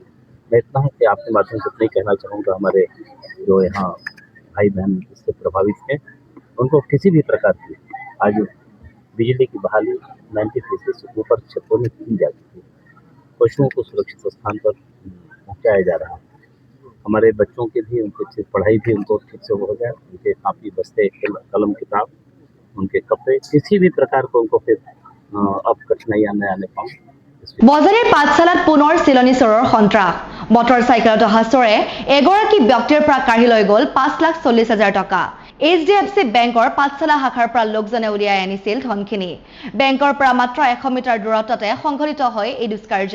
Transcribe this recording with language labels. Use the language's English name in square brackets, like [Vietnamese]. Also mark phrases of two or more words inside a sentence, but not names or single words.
[Hindi] मैं इतना है कि आपके माध्यम से इतना ही कहना चाहूँगा, हमारे जो यहाँ भाई बहन इससे प्रभावित हैं उनको किसी भी प्रकार की आज बिजली की बहाली 90% से ऊपर क्षेत्रों में की जा चुकी है। पशुओं को सुरक्षित स्थान पर पहुँचाया जा रहा है। हमारे बच्चों की भी, उनकी पढ़ाई भी उनको ठीक से हो जाए, उनके कापी बस्ते, कलम किताब, उनके कपड़े, किसी भी प्रकार को उनको फिर अब कठिनाइयाँ न आने पाऊँ। [Assamese] বজালীৰ পাঠশালাত পুনৰ চিলনী চোৰৰ সন্ত্ৰাস। মটৰ চাইকেলত অহা চোৰে এগৰাকী ব্যক্তিৰ পৰা কাঢ়ি লৈ গ'ল 5,40,000 টকা। HDFC বেংকৰ পাঠশালা শাখাৰ পৰা লোকজনে উলিয়াই আনিছিল ধনখিনি। বেংকৰ পৰা মাত্ৰ 100 মিটাৰ দূৰত্বতে সংঘটিত হয় এই দুষ্কাৰ্য।